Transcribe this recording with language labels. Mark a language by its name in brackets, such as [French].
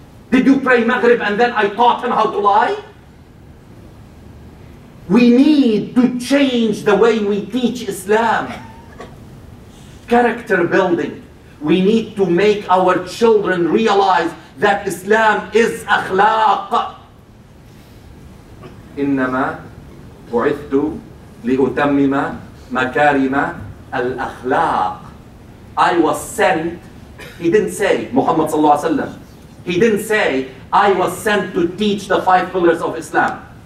[English] Did you pray Maghrib and then I taught him how to lie? We need to change the way we teach Islam. Character building. We need to make our children realize that Islam is akhlaq. [Arabic] إنما بعثت لأتمم مكارم الأخلاق. [English] I was sent, he didn't say, Muhammad sallallahu alaihi wasallam, he didn't say, I was sent to teach the 5 pillars of Islam.